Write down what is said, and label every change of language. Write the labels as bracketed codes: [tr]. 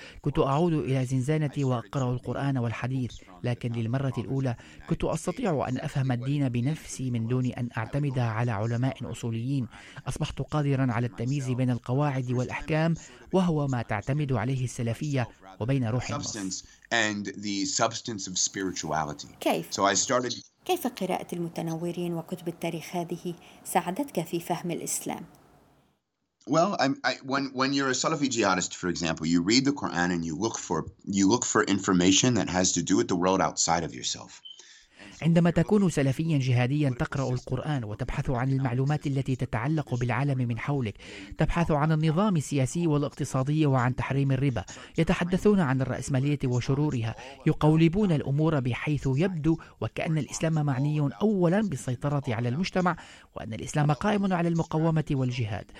[ar] كنت أعود إلى زنزانتي وأقرأ القرآن والحديث، لكن للمرة الأولى كنت أستطيع أن أفهم الدين بنفسي من دون أن أعتمد على علماء أصوليين. أصبحت قادرا على التمييز بين القواعد والأحكام وهو ما تعتمد عليه السلفية وبين روح النص. [en] And the substance of spirituality. [ar] كيف؟ [en] So I started... [ar] كيف قراءة المتنورين وكتب التاريخ هذه ساعدتك في فهم الإسلام؟ [en] Well, when you're a Salafi jihadist, for example, you read the Quran and you look for information that has to do with the world outside of yourself. [ar] عندما تكون سلفيا جهاديا تقرأ القرآن وتبحث عن المعلومات التي تتعلق بالعالم من حولك، تبحث عن النظام السياسي والاقتصادي وعن تحريم الربا، يتحدثون عن الرأسمالية وشرورها، يقولبون الأمور بحيث يبدو وكأن الإسلام معني أولا بالسيطرة على المجتمع وأن الإسلام قائم على المقاومة والجهاد.